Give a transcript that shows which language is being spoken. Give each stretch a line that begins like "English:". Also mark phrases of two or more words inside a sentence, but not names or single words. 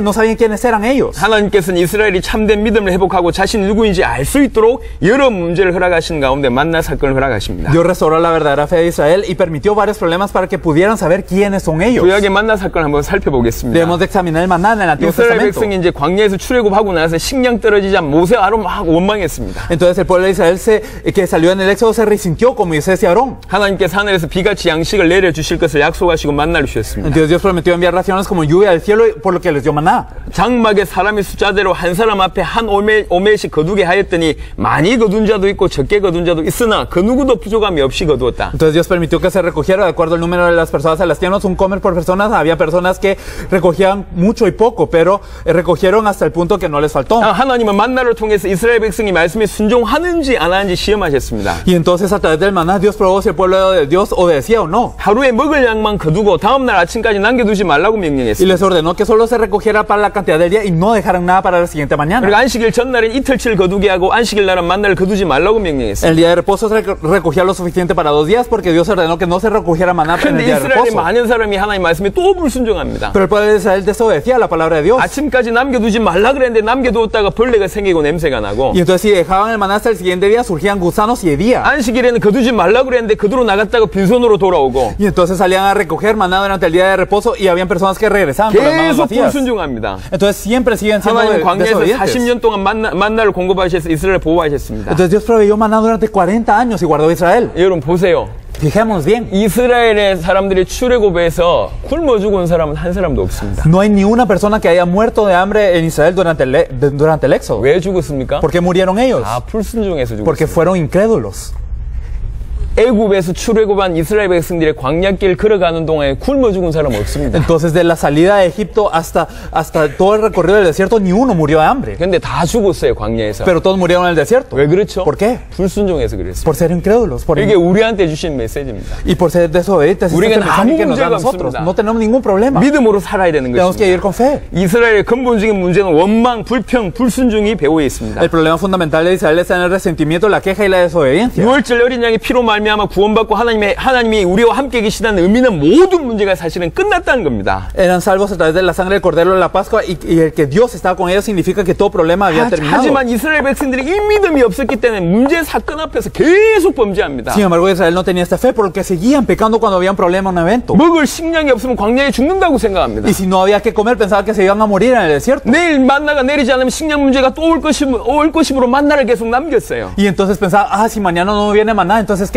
Spanish: No sabían quiénes eran ellos.
Korean: 하나님께서는 이스라엘이 참된 믿음을 회복하고 자신이 누구인지 알 수 있도록 여러 문제를 허락하신 가운데 만나 사건을 허락하십니다.
Spanish: Dios restauró la verdadera fe de Israel y permitió varios problemas para que pudieran saber quiénes son ellos.
Korean: 구약의 만나 사건을 한번 살펴보겠습니다.
Spanish: Debemos de examinar el maná en el Antiguo 이스라엘 Testamento.
Korean: 백성이 이제 광야에서 출애굽하고 나서 식량 떨어지자 모세아로 막 원망했습니다.
Spanish: Entonces el pueblo de Israel que salió en el Éxodo se resintió con Moisés y Aarón.
Korean: 하나님께서 하늘에서 비같이 양식을 내려 주실 것을 약속하시고 만나를 주셨습니다.
Spanish: Entonces Dios prometió enviar raciones como lluvia del cielo por lo que les dio maná.
Korean: 장막에 사람의 숫자대로 한 사람 앞에 한 오멜씩 거두게 하였더니 많이 거둔 자도 있고 적게 거둔 자도 있으나 그 누구도 부족함이 없이 거두었다.
Spanish: Entonces Dios permitió que se recogiera de acuerdo al número de las personas a las tiendas, un comer por personas. Había personas que recogían mucho y poco, pero recogieron hasta el punto que no les faltó.
Korean: 하나님은 만나를 통해서 이스라엘 백성이 말씀에 순종하는지 안 하는지 시험하셨습니다.
Spanish: Y entonces a través del maná Dios probó si el pueblo de Dios obedecía o no.
Korean: 하루에 먹을 양만 거두고 다음날 아침까지 남겨두지 말라고
Spanish: Y
Korean: 명령했습니다.
Spanish: les ordenó que solo se recogiera para la cantidad del día y no dejaran nada para la siguiente
Korean: 그리고
Spanish: mañana.
Korean: 안식일 전날엔 이틀치를 거두게 하고 안식일 날은 만나를 거두지 말라고 명령했습니다.
Spanish: El día de reposo se recogía lo suficiente para 2 días porque Dios ordenó que no se recogiera maná en
Korean: 그런데
Spanish: el día de
Korean: 이스라엘의
Spanish: reposo.
Korean: 많은 사람이 하나님 말씀에 또 불순종합니다.
Spanish: Pero el pueblo de Israel desobedecía a la palabra de Dios.
Korean: 아침까지 남겨두지 말라 그랬는데 남겨두었다가 벌레가 생기고 냄새가 나고
Spanish: Y entonces si dejaban el maná hasta el siguiente día surgían gusanos y hedía.
Korean: 안식일에는 거두지 말라 그랬는데 거두러 나갔다가 빈손으로 돌아오고
Spanish: Y entonces salían a recoger maná durante el día de reposo y habían personas que regresaban con las manos
Korean: 계속
Spanish: vacías.
Korean: 불순종합니다.
Spanish: Entonces siempre siguen siendo
Korean: 하나님 광야에서
Spanish: desobedientes.
Korean: 40년 동안 만나를 공급하셔서 이스라엘을 보호하셨습니다.
Spanish: Entonces Dios proveyó maná durante 40 años y guardó a Israel.
Korean: 여러분 보세요.
Spanish: Fijémonos bien.
Korean: 이스라엘의 사람들이 출애굽에서 굶어 죽은 사람은 한 사람도 없습니다.
Spanish: No hay ni una persona que haya muerto de hambre en Israel durante el Éxodo.
Korean: 왜 죽었습니까?
Spanish: ¿Por qué murieron ellos?
Korean: 불순종해서
Spanish: Porque
Korean: 죽었습니다.
Spanish: fueron incrédulos.
Korean: 애굽에서 출애굽한 이스라엘 백성들의 광야길 걸어가는 동안에 굶어 죽은 사람 없습니다.
Spanish: Entonces, de la salida de Egipto hasta todo el recorrido del desierto, ni uno murió de hambre.
Korean: 근데 다 죽었어요, 광야에서.
Spanish: Pero todos murieron en el desierto.
Korean: 왜 그렇죠?
Spanish: ¿Por qué?
Korean: 불순종해서 그랬어요.
Spanish: Por ser incrédulos.
Korean: 이게 우리한테 주신 메시지입니다.
Spanish: Y por ser desobedientes.
Korean: 우리가
Spanish: Este es el mensaje que nos da a
Korean: 아무
Spanish: nosotros.
Korean: 문제가
Spanish: No tenemos ningún problema.
Korean: 믿음으로 살아야 되는
Spanish: Tenemos que vivir
Korean: 것입니다.
Spanish: con fe.
Korean: 이스라엘의 근본적인 문제는 원망, 불평, 불순종이 배후에 있습니다.
Spanish: El problema fundamental de Israel está en el resentimiento, la queja y la desobediencia.
Korean: 6월절 어린 양의 피로 말미암아 구원받고 하나님이 우리와 함께 계시다는 의미는 모든 문제가 사실은 끝났다는 겁니다.
Spanish: Eran salvos a través de la sangre del Cordero de la Pascua y el que Dios estaba con ellos significa que todo problema había terminado.
Korean: 하지만 이스라엘 백성들이 이 믿음이 없었기 때문에 문제 사건 앞에서 계속 범죄합니다.
Spanish: Sin embargo, Israel no tenía esta fe por lo que seguían pecando cuando había un problema, un evento.
Korean: 먹을 식량이 없으면 광야에 죽는다고 생각합니다.
Spanish: Y si no había que comer, pensaban que se iban a morir en el desierto.
Korean: 내일 만나가 내리지 않으면 식량 문제가 또 올 것이므로 만나를 계속 남겼어요.
Spanish: Y entonces pensaban, si mañana no viene maná, entonces ¿qué?